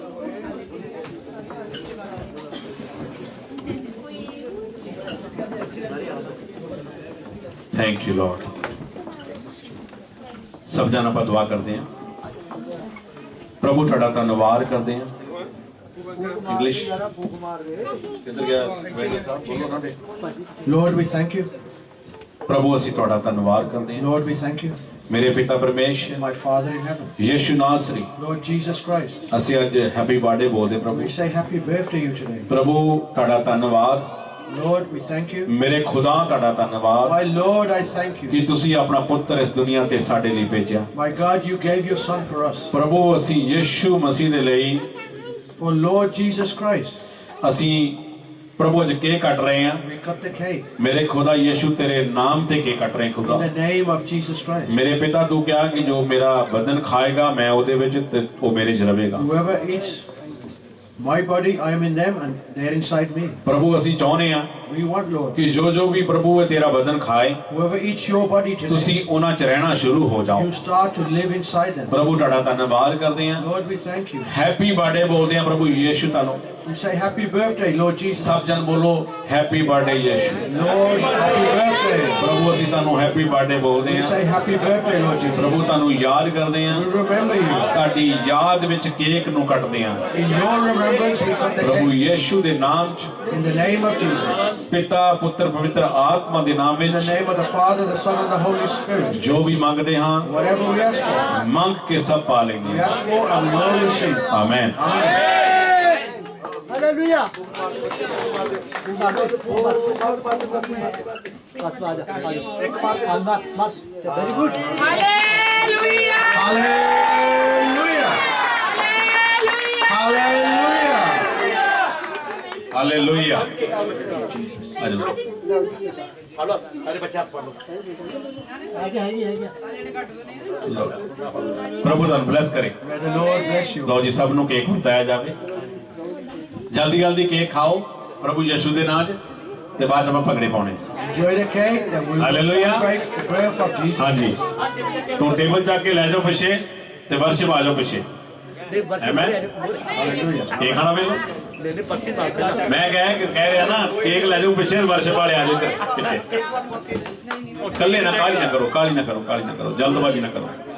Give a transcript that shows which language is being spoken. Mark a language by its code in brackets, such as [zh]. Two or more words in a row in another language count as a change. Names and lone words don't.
[en] Thank you Lord. [hi] सब जन आप दुआ करते हैं प्रभु थोड़ा धन्यवाद करते हैं। इंग्लिश किधर गया बोलो ना बे। [en] Lord, we thank you. [pa] प्रभु ਅਸੀਂ ਤੁਹਾਡਾ ਧੰਨਵਾਦ ਕਰਦੇ ਹਾਂ। [en] Lord, we thank you. [pa] ਮੇਰੇ ਪਿਤਾ ਪਰਮੇਸ਼ਰ [en] My Father in heaven. [pa] ਯੀਸ਼ु ਨਾਸਰੀ [en] Lord Jesus Christ. [pa] ਅਸੀਂ ਅੱਜ [en] happy birthday [pa] ਬੋਲਦੇ ਪ੍ਰਭੂ। [en] We say happy birthday you today. [pa] ਪ੍ਰਭੂ ਤੁਹਾਡਾ ਧੰਨਵਾਦ। [en] Lord, we thank you. [pa] ਮੇਰੇ ਖੁਦਾ ਤੁਹਾਡਾ ਧੰਨਵਾਦ [en] My Lord, I thank [pa] ਕਿ [en] you. [pa] ਤੁਸੀਂ ਆਪਣਾ ਪੁੱਤਰ ਇਸ ਦੁਨੀਆ ਤੇ ਸਾਡੇ ਲਈ ਭੇਜਿਆ। [en] My God, you gave your son for us. [pa] ਪ੍ਰਭੂ ਅਸੀਂ ਯੀਸ਼ੂ ਮਸੀਹ ਦੇ ਲਈ [en] For Lord Jesus Christ. [pa] ਅਸੀਂ ਪ੍ਰਭੂ ਅੱਜ ਕੇਕ ਕੱਟ ਰਹੇ ਹਾਂ। [en] We cut the cake. [pa] ਮੇਰੇ ਖੁਦਾ ਯੀਸ਼ੂ ਤੇਰੇ ਨਾਮ ਤੇ ਕੇਕ ਕੱਟ ਰਹੇ ਹਾਂ ਖੁਦਾ। [en] In the name of Jesus Christ. [pa] ਮੇਰੇ ਪਿਤਾ ਤੂੰ ਕਿਹਾ ਕਿ ਜੋ ਮੇਰਾ ਬਦਨ ਖਾਏਗਾ ਮੈਂ ਉਹਦੇ ਵਿੱਚ ਤੇ ਉਹ ਮੇਰੇ 'ਚ ਰਹੇਗਾ। [en] Whoever eats my body, I am in them and they are inside me. [pa] ਪ੍ਰਭੂ ਅਸੀਂ ਚਾਹੁੰਦੇ ਹਾਂ [en] We want, Lord, [pa] ਕਿ ਜੋ ਵੀ ਪ੍ਰਭੂ ਹੈ ਤੇਰਾ ਬਦਨ ਖਾਏ, [en] whoever eats your body today, [pa] ਤੁਸੀਂ ਉਹਨਾਂ 'ਚ ਰਹਿਣਾ ਸ਼ੁਰੂ ਹੋ ਜਾਓ। [en] you start to live inside them. [pa] ਪ੍ਰਭੂ ਤੁਹਾਡਾ ਧੰਨਵਾਦ ਕਰਦੇ ਹਾਂ। [en] Lord, we thank you. happy birthday [pa] ਬੋਲਦੇ ਹਾਂ ਪ੍ਰਭੂ ਯੀਸ਼ੂ ਤੁਹਾਨੂੰ। [en] We say happy birthday, Lord Jesus. [pa] ਸਭ ਜਨ ਬੋਲੋ [en] happy birthday [pa] ਯੀਸ਼ੂ। [en] Lord, happy birthday. [pa] ਪ੍ਰਭੂ ਅਸੀਂ ਤੁਹਾਨੂੰ [en] happy birthday [pa] ਬੋਲਦੇ [en] We [pa] ਹਾਂ। [en] say happy birthday, Lord Jesus. [pa] ਪ੍ਰਭੂ ਤੁਹਾਨੂੰ ਯਾਦ ਕਰਦੇ ਹਾਂ। [en] We remember you. [pa] ਤੁਹਾਡੀ ਯਾਦ ਵਿੱਚ ਕੇਕ ਨੂੰ ਕੱਟਦੇ ਹਾਂ। [en] In your remembrance, we cut the [pa] ਪ੍ਰਭੂ [en] cake. [pa] ਯੀਸ਼ੂ ਦੇ ਨਾਮ 'ਚ, [en] In the name of Jesus. [pa] ਪਿਤਾ ਪੁੱਤਰ ਪਵਿੱਤਰ ਆਤਮਾ ਦੇ ਨਾਮ [en] In the [pa] ਵਿੱਚ [en] name of the Father, the Son, and the Holy Spirit. [pa] ਜੋ ਵੀ ਮੰਗਦੇ ਹਾਂ [en] Whatever we ask for, [pa] ਮੰਗ ਕੇ ਸਭ ਪਾ [en] we [pa] ਲੈਂਗੇ। [en] ask for and we will receive. [pa] ਆਮੇਨ। ਹਾਲੇਲੂਇਆ ਬਸ ਆ ਜਾ [en] very good [pa] ਹਾਲੇਲੂਇਆ [en] Hallelujah. Hallelujah. [pa] ਹਾਲੇਲੂਇਆ। ਪ੍ਰਭੂ ਤੁਹਾਨੂੰ ਬਲੈਸ ਕਰੇ। [en] May the Lord bless you. [pa] ਲਓ ਜੀ ਸਭ ਨੂੰ ਕੇਕ ਵਰਤਾਇਆ ਜਾਵੇ। ਜਲਦੀ ਜਲਦੀ ਕੇਕ ਖਾਓ ਪ੍ਰਭੂ ਯਿਸੂ ਦੇ ਨਾਮ 'ਚ ਤੇ ਬਾਅਦ 'ਚ ਆਪਾਂ ਭੰਗੜੇ ਪਾਉਣੇ। [en] Enjoy the cake, then we will Hallelujah. celebrate the birth of Jesus. [pa] ਹਾਂਜੀ ਤੋਂ ਟੇਬਲ ਚੱਕ ਕੇ ਲੈ ਜਾਓ ਪਿੱਛੇ ਤੇ ਵਰਸ਼ਿਪ ਆ ਜਾਓ ਪਿੱਛੇ। ਆਮੇਨ। [en] Hallelujah. [pa] ਕੇਕ ਖਾਣਾ ਵੇਲੋ ਮੈਂ ਕਹਿ ਰਿਹਾ ਨਾ ਕੇਕ ਲੈ ਜਾਓ ਪਿੱਛੇ ਵਰਸ਼ਿਪ ਵਾਲੇ ਆ ਜਾਓ ਇੱਧਰ ਪਿੱਛੇ। ਕੱਲੇ ਨਾ ਕਾਲੀ ਨਾ ਕਰੋ ਕਾਲੀ ਨਾ ਕਰੋ ਕਾਲੀ ਨਾ ਕਰੋ ਜਲਦਬਾਜ਼ੀ ਨਾ ਕਰੋ।